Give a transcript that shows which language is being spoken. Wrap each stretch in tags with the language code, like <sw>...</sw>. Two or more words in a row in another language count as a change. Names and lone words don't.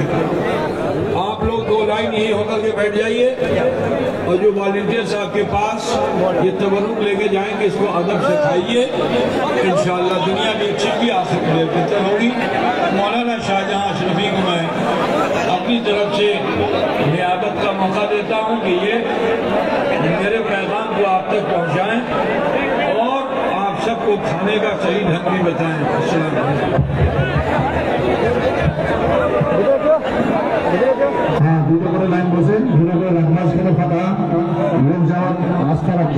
<ur>آپ لوگ دو لائن یہی ہو کر کے بیٹھ جائیے، اور جو والنٹیئر صاحب کے پاس یہ تبرک لے کے جائیں گے اس کو ادب سے کھائیے، انشاءاللہ دنیا بھی اچھی بھی آخرت میں بہتر ہوگی۔ مولانا شاہجہاں اشرفی کو میں اپنی طرف سے نیابت کا موقع دیتا ہوں کہ یہ میرے پیغام کو آپ تک پہنچائیں اور آپ سب کو کھانے کا صحیح ڈھنگ بھی بتائیں۔</ur> <ar>السلام علیکم۔</ar> <bn>হ্যাঁ, দুটো করে লাইন বসেন, দুটো করে রাখমাস করে ফাঁকা লোক যাওয়ার রাস্তা রাখবেন।</bn>